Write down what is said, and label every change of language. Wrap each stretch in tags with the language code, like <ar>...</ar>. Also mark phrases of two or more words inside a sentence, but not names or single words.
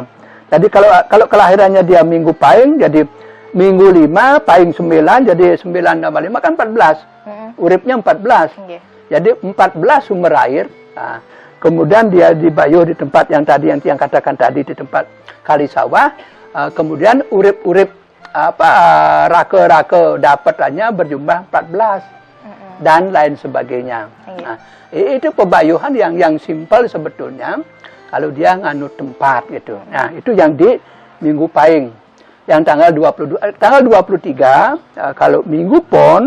<id>Jadi kalau kelahirannya dia minggu pahing, jadi minggu 5, pahing 9, jadi 9 tambah 5 kan 14. Uripnya 14. Yeah. Jadi 14 sumber air. Nah, kemudian dia dibayuh di tempat yang tadi yang katakan tadi di tempat kali sawah. Kemudian urip-urip rake-rake dapatannya berjumlah 14 dan lain sebagainya. Nah, itu pebayuhan yang simpel sebetulnya kalau dia nganut tempat gitu. Nah, itu yang di minggu pahing. Yang tanggal 23 kalau minggu pon.</id>